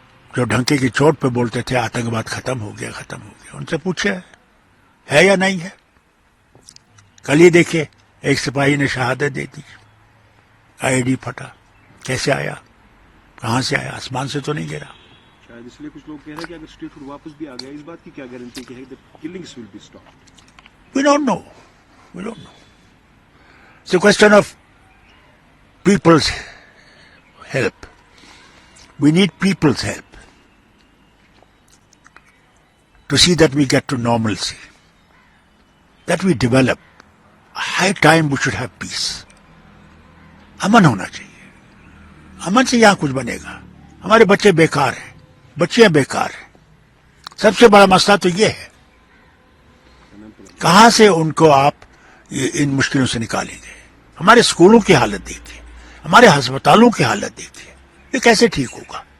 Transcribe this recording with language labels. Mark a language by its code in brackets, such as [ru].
[ur] جو ڈھنکے کی چوٹ پہ بولتے تھے آتنکواد ختم ہو گیا ختم ہو گیا، ان سے پوچھے ہے یا نہیں ہے؟ کل ہی دیکھیے ایک سپاہی نے شہادت دے دی، آئی ڈی پھٹا، کیسے آیا، کہاں سے آیا؟ آسمان سے تو نہیں گرا۔ شاید اس لیے کچھ لوگ کہہ رہے ہیں کہ اگر اسٹیٹ ہوڈ واپس بھی آ گیا، اس بات کی کیا گارنٹی کہ killings will be stopped? [en] We don't know. We don't know. It's a question of people's help. We need people's help to see that we get to normalcy, that we develop. High time we should have peace. [ur] امن ہونا چاہیے، امن سے یہاں کچھ بنے گا۔ ہمارے بچے بیکار ہیں، بچیاں بیکار ہیں، سب سے بڑا مسئلہ تو یہ ہے کہاں سے ان کو آپ ان مشکلوں سے نکالیں گے؟ ہمارے اسکولوں کی حالت دیکھیے، ہمارے ہسپتالوں کی حالت دیکھیے، یہ کیسے ٹھیک ہوگا؟